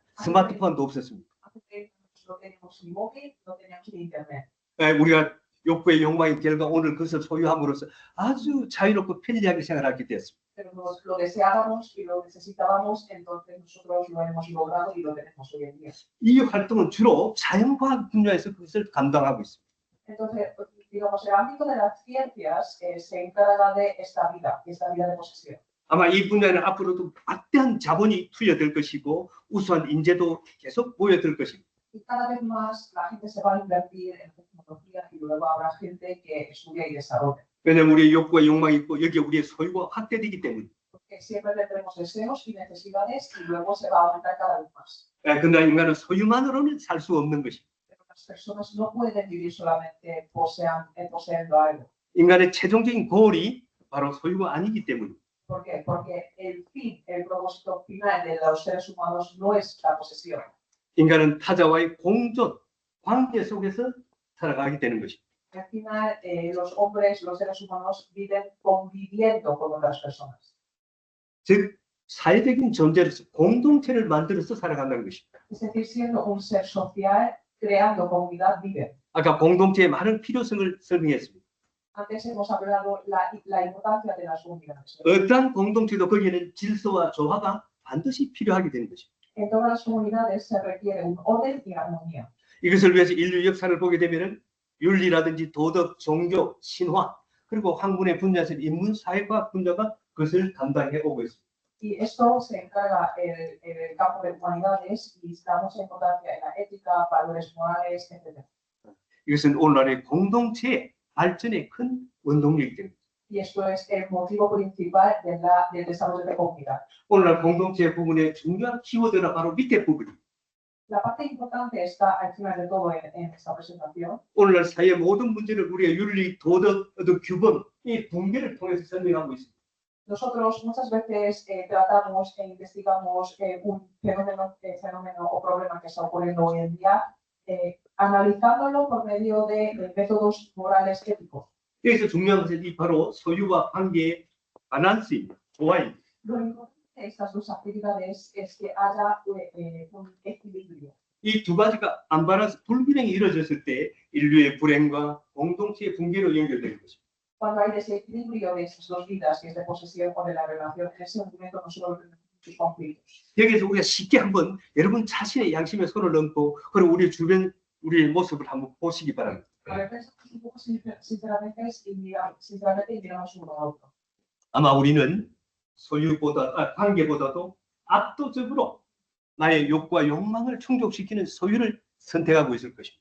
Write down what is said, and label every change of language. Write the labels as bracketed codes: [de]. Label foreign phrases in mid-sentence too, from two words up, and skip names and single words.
[ko] 스마트폰도 없었습니다. [es] Hace 30 años no teníamos ni móvil, no teníamos ni internet. [ko] 우리가 욕구의 욕망의 결과 오늘 그것을 소유함으로써 아주 자유롭고 편리하게 생활하게 되었습니다. [es] Pero lo deseábamos y lo necesitábamos, entonces nosotros lo hemos logrado y lo tenemos hoy en día. [ko] 이 활동은 주로 자연과학 분야에서 그것을 감당하고 있습니다. [es] Entonces, digamos, el ámbito de las ciencias se encarga de esta vida de posesión. [ko] 아마 이 분야는 앞으로도 막대한 자본이 투여될 것이고 우수한 인재도 계속 모여들 것입니다. [es] Y cada vez más la gente se va a invertir en tecnología y luego habrá gente que estudia y desarrolla. [ko] 왜냐하면 우리의 욕구와 욕망이 있고 여기에 우리의 소유가 확대되기 때문에. [es] Porque siempre tendremos deseos y necesidades y luego se va a aumentar cada vez más. [ko] 그러나 인간은 소유만으로는 살 수 없는 것입니다. [es] Pero las personas no pueden vivir solamente poseyendo algo. [ko] 인간의 최종적인 고울이 바로 소유가 아니기 때문에. [es] ¿Por qué? Porque el fin, el propósito final de los seres humanos no es la posesión. [ko] 인간은 타자와의 공존, 관계 속에서 살아가게 되는 것입니다. [es] Al final, los hombres, los seres humanos viven conviviendo con otras personas. [ko] 즉 사회적인 존재로서 공동체를 만들어서 살아간다는 것입니다. [es] Es decir, siendo un ser social, creando comunidad, viven. [ko] 아까 공동체의 많은 필요성을 설명했습니다. [es] Antes hemos hablado la importancia de las comunidades. [ko] 어떠한 공동체도 거기에는 질서와 조화가 반드시 필요하게 되는 것입니다. [es] En todas las comunidades se requiere un orden y armonía. [ko] 이것을 위해서 인류 역사를 보게 되면은 윤리라든지 도덕, 종교, 신화 그리고 학문의 분야에서 인문, 사회과학 분야가 그것을 담당해 오고 있습니다. [es] Y esto se encarga el campo de humanidades y damos importancia en la ética, valores morales, etc. [ko] 이것은 오늘날의 공동체의 발전의 큰 원동력이 됩니다. [es] Y esto es el motivo principal del desarrollo de comunidad. [ko] 오늘날 공동체 부분의 중요한 키워드가 바로 밑에 부분입니다. [es] La parte importante está al final de todo en esta presentación. [ko] 오늘날 사회의 모든 문제를 우리가 윤리, 도덕, 어떤 규범, 이 분계를 통해서 설명하고 있습니다. [es] Nosotros muchas veces tratamos e investigamos un fenómeno o problema que está ocurriendo hoy en día, analizándolo por medio de métodos morales éticos. [ko] 여기서 중요한 것은 이 바로 소유와 관계의 밸런스입니다. 조화입니다. [es] Lo importante de estas dos actividades es que haya un equilibrio. [ko] 이 두 가지가 안 밸런스, 불균형이 이루어졌을 때 인류의 불행과 공동체의 붕괴로 연결되는 것입니다. [es] Cuando hay desequilibrio de esas dos vidas, que es de posesión o de la relación, en ese momento nosotros tenemos muchos conflictos. [ko] 여기서 우리가 쉽게 한번 여러분 자신의 양심에 손을 얹고 그리고 우리 주변 우리의 모습을 한번 보시기 바랍니다. [es] A ver, pensamos un poco sinceramente y miramos uno a otro. [ko] 아마 우리는 관계보다도 압도적으로 나의 욕구와 욕망을 충족시키는 소유를 선택하고 있을 것입니다.